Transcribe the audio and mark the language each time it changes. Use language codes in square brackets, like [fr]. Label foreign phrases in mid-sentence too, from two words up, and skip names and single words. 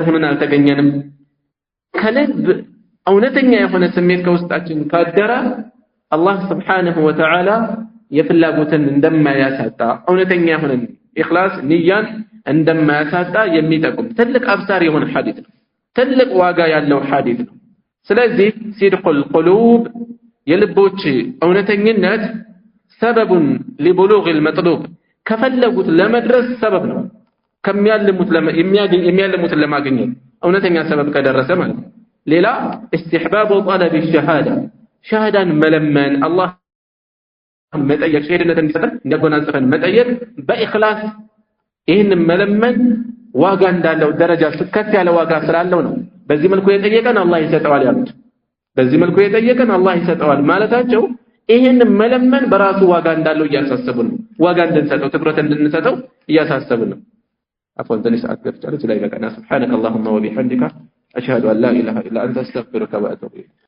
[am] ሆነን አልተገኘንም ከልብ እውነተኛ የሆነ ስሜት ከውስጣችን ካደረ አላህ [ar] سبحانه وتعالى [am] የፍላጎትን እንደማያሳጣ እውነተኛ የሆነ ኢኽላስ ንያን እንደማያሳጣ የሚጠቁም ትልቅ አብሳሪ የሆነ ሐዲስ ነው ትልቅ ዋጋ ያለው ሐዲስ ነው ስለዚህ [ar] صدق القلوب [am] የልቦች እውነተኝነት ሰበቡን [ar] لبلوغ المطلوب [am] ከፈለጉት ለመድረስ ሰበብ ነው የሚያልሙት ለማግኘት እውነተኛ ሰበብ ከደረሰ ማለት ሌላ [ar] استحباب طلب الشهاده [am] ሸሃዳን መለመን አላህ መጠየቅ ሸሂድነትን እንዲሰጠን እንዲያጎናጽፈን መጠየቅ በኢኽላስ ይህን መለመን ዋጋ እንዳለው ደረጃ ከፍ ያለ ዋጋ ስላለው ነው በዚህ መልኩ የጠየቀን አላህ ይሰጠዋል ያሉት በዚህ መልኩ የጠየቀን አላህ ይሰጠዋል ማለታቸው ይህን መለመን በራሱ ዋጋ እንዳለው እያሳሰቡን ዋጋ እንድንሰጠው ትኩረት እንድንሰጠው እያሳሰቡን አፎን ትንሽ ሰዓት ገብቻለሁ ላይ በቀና [ar] سبحانك اللهم وبحمدك اشهد ان لا اله الا انت استغفرك واتوب اليك